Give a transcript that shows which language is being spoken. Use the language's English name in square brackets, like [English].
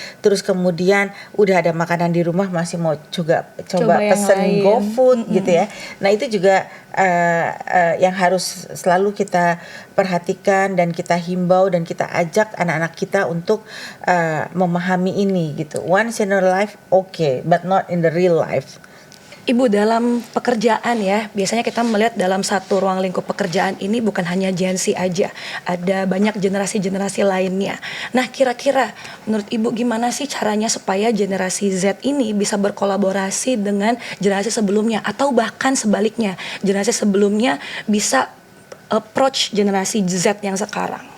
[Indonesian] Terus kemudian udah ada makanan di rumah masih mau coba pesen GoFood gitu ya. Nah itu juga yang harus selalu kita perhatikan dan kita himbau dan kita ajak anak-anak kita untuk memahami ini gitu. [English] Once in a life okay, but not in the real life. [Indonesian] Ibu, dalam pekerjaan ya, biasanya kita melihat dalam satu ruang lingkup pekerjaan ini bukan hanya Gen Z aja, ada banyak generasi-generasi lainnya. Nah, kira-kira menurut Ibu gimana sih caranya supaya generasi Z ini bisa berkolaborasi dengan generasi sebelumnya, atau bahkan sebaliknya, generasi sebelumnya bisa approach generasi Z yang sekarang?